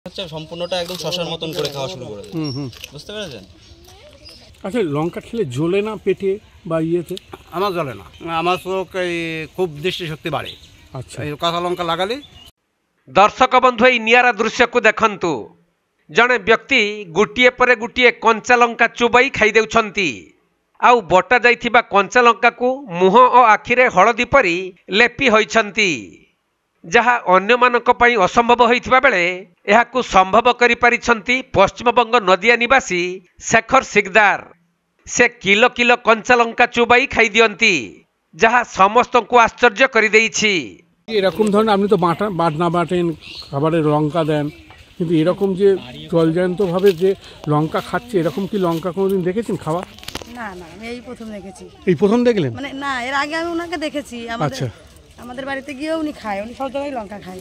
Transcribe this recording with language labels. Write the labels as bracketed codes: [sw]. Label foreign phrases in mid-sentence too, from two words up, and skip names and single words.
[bn] হচ্ছে সম্পূর্ণটা একদম শশার মতন করে খাওয়া শুরু করে দেয়। বুঝতে পেরেছেন? আচ্ছা, লঙ্কা খেলে জ্বলে না পেটে বা ইয়েতে? আমার জ্বলে না, আমার চোখ এই খুব দৃষ্টিশক্তি বাড়ে। আচ্ছা, এই কাঁচা লঙ্কা লাগালে। [or] ଦର୍ଶକ ବନ୍ଧୁ, ଏହି ନିଆରା ଦୃଶ୍ୟକୁ ଦେଖନ୍ତୁ। ଜଣେ ବ୍ୟକ୍ତି ଗୋଟିଏ ପରେ ଗୋଟିଏ କଞ୍ଚା ଲଙ୍କା ଚୋବାଇ ଖାଇଦେଉଛନ୍ତି। ଆଉ ବଟା ଯାଇଥିବା କଞ୍ଚା ଲଙ୍କାକୁ ମୁହଁ ଓ ଆଖିରେ ହଳଦୀ ପରି ଲେପି ହୋଇଛନ୍ତି, ଯାହା ଅନ୍ୟମାନଙ୍କ ପାଇଁ ଅସମ୍ଭବ ହୋଇଥିବା ବେଳେ ଏହାକୁ ସମ୍ଭବ କରିପାରିଛନ୍ତି ପଶ୍ଚିମବଙ୍ଗ ନଦିଆ ନିବାସୀ ଶେଖର ସିକଦାର। ସେ କିଲୋ କିଲୋ କଞ୍ଚା ଲଙ୍କା ଚୋବାଇ ଖାଇଦିଅନ୍ତି, ଯାହା ସମସ୍ତଙ୍କୁ ଆଶ୍ଚର୍ଯ୍ୟ କରିଦେଇଛି। [bn] এরকম ধরনের আপনি তো বাটনা বাটেন, খাবারে লঙ্কা দেন, কিন্তু এরকম যে জলজান্তভাবে যে লঙ্কা খাচ্ছে, এরকম কি লঙ্কা কোনোদিন দেখেছেন খাওয়া? না না, আমি এই প্রথম দেখেছি। এই প্রথম দেখলেন? মানে না, এর আগে আমি ওনাকে দেখেছি। আচ্ছা, আমাদের বাড়িতে গিয়ে উনি খায়, উনি সব জায়গায় লঙ্কা খায়।